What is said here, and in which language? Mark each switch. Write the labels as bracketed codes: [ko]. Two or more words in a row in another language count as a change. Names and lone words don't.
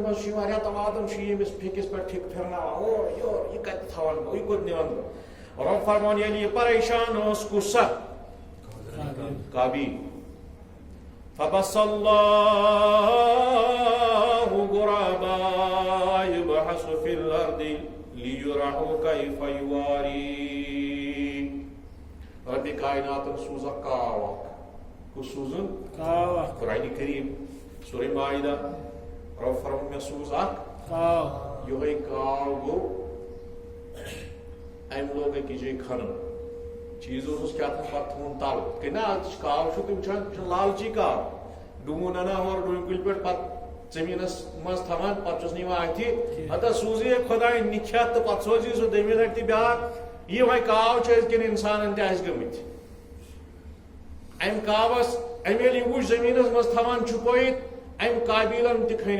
[ks] منٛز چھُ یِوان رٮ۪تہٕ وادن چھُ یہِ أمِس پھیٚکِس پٮ۪ٹھ ٹھِکہٕ پھِرناوان اورٕ یورٕ یہِ کتہِ تھاون بہٕ یہِ کوٚت نِوان بہٕ رۄب فرمان ییٚلہِ یہِ پریشان اوس کُس سا قابیل [ar] فبس اللہ غرابا یبحث فی الارض لیرہ کیف یواری [ks] رب کائناتن سوز اکھ کاو اکھ کُس سوزُن قرآنِ کریم سورہ مائدہ رب فرمان مےٚ سوز اکھ یِہوے کاو گوٚو امہِ لوگ أکِس جایہِ کھنُن چیٖز اوسُس کیٛاہ تھام پتہٕ تھوٚوُن تل کہِ نہ کاو چھُ تِم چھِ لالچی کاو ڈوٗن انان ہورٕ ڈوٗنۍ کُلہِ پٮ۪ٹھ پتہٕ زٔمیٖنس منٛز تھاوان پتہٕ چھُس نہٕ یِوان اَتھِ ہتا سوٗزی خۄداین نِکھت تہٕ پتہٕ سوزی سُہ دٔیمہِ لٹہِ تہِ بیٛاکھ یہِ وۄنۍ کاو چھِ أزکٮ۪ن انسانن تہِ آسہِ گٔمٕتۍ امہِ کاوس أمۍ ییٚلہِ یہِ وٕچھ زٔمیٖنس منٛز تھاوان چھُپٲیِتھ امہِ قابیلن تہِ کھٔنۍ